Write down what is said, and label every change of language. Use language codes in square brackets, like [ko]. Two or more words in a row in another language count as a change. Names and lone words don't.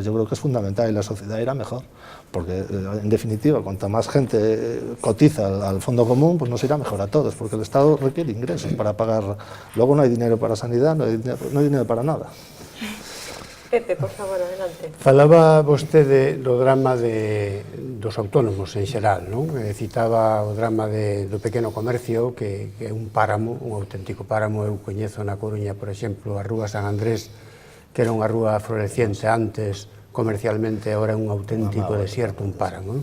[es] Yo creo que es fundamental y la sociedad irá mejor, porque en definitiva, cuanta más gente cotiza al fondo común, pues nos irá mejor a todos, porque el Estado requiere ingresos para pagar. Luego no hay dinero para sanidad, no hay dinero para nada. Pepe, por favor, adelante. [gl] Falaba vostede do drama dos autónomos en xeral, non? Citaba o drama do pequeno comercio, que é un páramo, un auténtico páramo. Eu coñezo na Coruña, por exemplo, a Rúa San Andrés, que era unha rúa floreciente antes, comercialmente, agora é un auténtico desierto, un páramo, non?